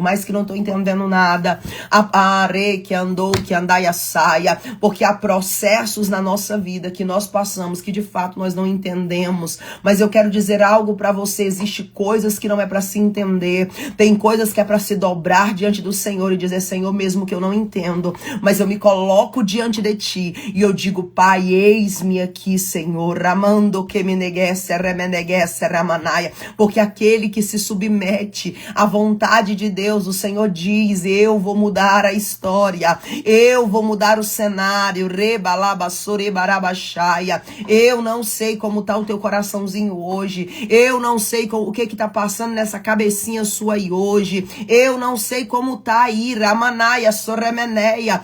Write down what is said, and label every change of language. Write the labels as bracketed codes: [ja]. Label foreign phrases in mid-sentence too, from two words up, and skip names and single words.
[pt] mais que não estou entendendo nada, que andou, que andai a saia, porque há processos na nossa vida que nós passamos, que de fato nós não entendemos, mas eu quero dizer algo para você, existe coisas que não é para se entender, tem coisas que é para se dobrar diante do Senhor e dizer, Senhor, mesmo que eu não entendo, mas eu me coloco diante de Ti e eu digo, Pai, eis-me aqui, Senhor, ramando que me neguesse, remeneguesse, ramanaia, porque aquele que se submete à vontade de Deus, o Senhor diz, eu vou mudar a história, eu vou mudar o cenário, rebalabassorebarabachaya, eu não sei como tá o teu coraçãozinho hoje, eu não sei o que tá passando nessa cabecinha sua aí hoje, eu não sei como tá aí, ramanaia, Soremeneia.